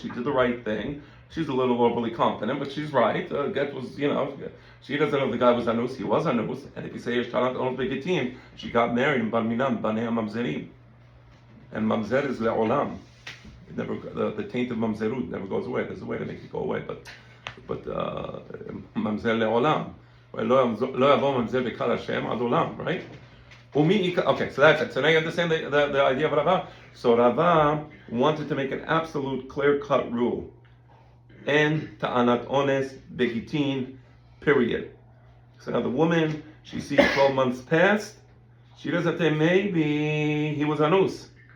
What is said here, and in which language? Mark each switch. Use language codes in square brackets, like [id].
[en] She did the right thing. She's a little overly confident, but she's right. Get was, she doesn't know if the guy was anus. He was anus. And if you say yesh ta'anat ones begitin, she got married in bar minan, banei mamzerim. And mamzer is le'olam. It never, the taint of mamzerut never goes away. There's a way to make it go away, but but [he] ממזל לעולם. לא יבוא ממזל בקהל השם עד עולם, [en] right? Okay, so that's it. So now you understand the idea of Rava. So Rava wanted to make an absolute clear-cut rule. [he] En ta'anat ones begitin, [en] period. So now the woman, she sees 12 months passed. She doesn't say, maybe he was anus.